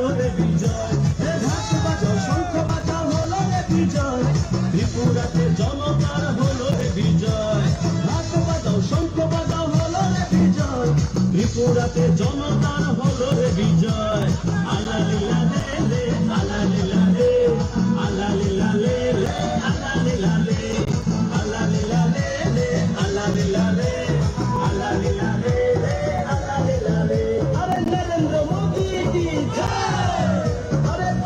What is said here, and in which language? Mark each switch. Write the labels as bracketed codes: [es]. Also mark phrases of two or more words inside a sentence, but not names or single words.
[bn] রে বিজয় হাত বাজাও শঙ্খ বাজাও হলো রে বিজয় ত্রিপুরাতে জনতার হলো রে বিজয় হাত বাজাও শঙ্খ বাজাও হলো রে বিজয় ত্রিপুরাতে জনতার হলো রে বিজয় আলা লীলা লে লে আলা লীলা লে আলা লীলা লে লে আলা লীলা লে আলা লীলা লে লে আলা লীলা লে আলা লীলা লে লে আলা লীলা লে [hi] अरे नरेन्द्र मोदी की जय अरे